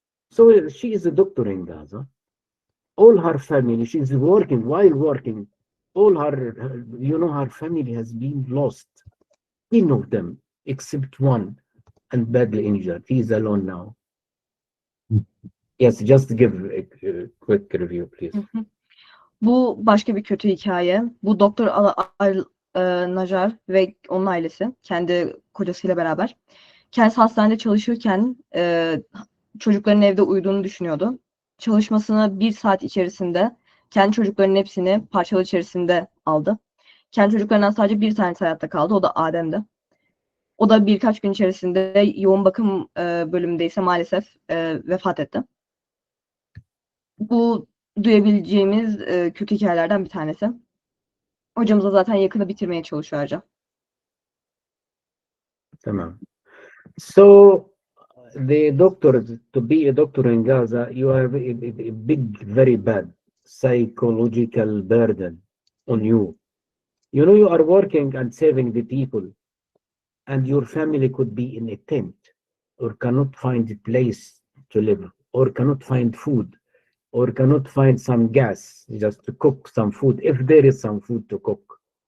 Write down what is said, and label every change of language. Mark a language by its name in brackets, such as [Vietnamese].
[English] So she is a doctor in Gaza. All her family, she's working, while working, all her her family has been lost. 10 of them, except one, and badly injured. He's alone now. Yes, just give a quick review, please. [Turkish] Bu başka bir kötü hikaye. Bu Doktor Najjar ve onun ailesi, kendi kocasıyla beraber. Kendisi hastanede çalışırken çocukların evde uyuduğunu düşünüyordu. Çalışmasını 1 saat içerisinde kendi çocuklarının hepsini parçalar içerisinde aldı. Kendi çocuklarından sadece bir tanesi hayatta kaldı. O da Adem'di. O da birkaç gün içerisinde yoğun bakım bölümündeyse maalesef vefat etti. Bu duyabileceğimiz kötü hikayelerden bir tanesi. Hocamız da zaten yakını bitirmeye çalışıyor ayrıca. Tamam. [English] So the doctors, to be a doctor in Gaza, you have a big, very bad psychological burden on you. You are working and saving the people, and your family could be in a tent, or cannot find a place to live, or cannot find food, or cannot find some gas just to cook some food, if there is some food to cook.